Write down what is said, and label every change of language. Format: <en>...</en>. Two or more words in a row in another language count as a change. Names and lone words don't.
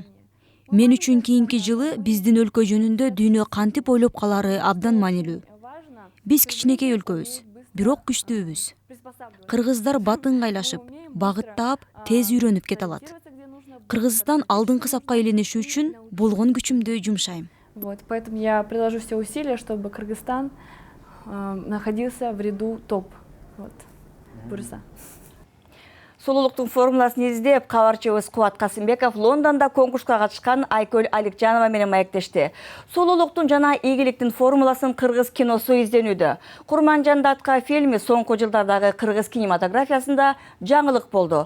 <ky>Мен үчүн кийинки жылы биздин өлкө жөнүндө дүйнө кантип ойлоп калары абдан маанилүү. Биз кичинекей өлкөбүз, бирок күчтүүбүз. Кыргыздар бат ыңгайлашып, багыттап, тез үйрөнүп кете алат. Кыргызстан алдыңкы сапка айланышы үчүн болгон күчүмдү жумшайм.</ky> <ru>Вот, поэтому я приложу все усилия, чтобы Кыргызстан находился в ряду топ. Вот.</ru> <ky>Бурса. Сулуулуктун формуласын издеп, кабарчыбыз Кубат Касымбеков Лондонда конкурска катышкан Айкөл Аликжанова менен маектешти. Сулуулуктун жана ийгиликтин формуласын кыргыз киносу изденүүдө. Курманжан Датка фильми соңку жылдардагы кыргыз кинематографиясында жаңылык болду.</ky>